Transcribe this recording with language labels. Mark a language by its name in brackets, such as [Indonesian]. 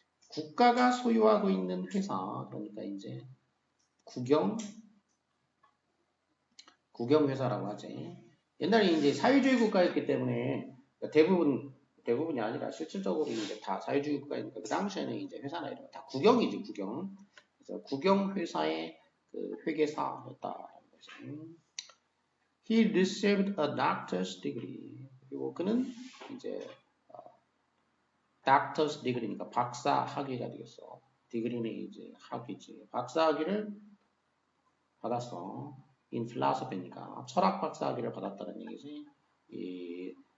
[Korean] 국가가 소유하고 있는 회사, 그러니까 이제 국영회사라고 하지. 옛날에 이제 사회주의 국가였기 때문에 대부분이 아니라 실질적으로 이제 다 사회주의 국가니까 그 당시에는 이제 회사나 이런 거 다 국영이지, 국영. 그래서 국영회사의 그 회계사였다라는 거지. [English] He received a doctor's degree. [Korean] 그리고 그는 이제 [English] doctor's degree [Korean] 니까 박사 학위가 되겠어. degree는 이제 학위지. 박사 학위를 받았어. [English] in philosophy [Korean] 니까 철학 박사 학위를 받았다는 얘기지. 이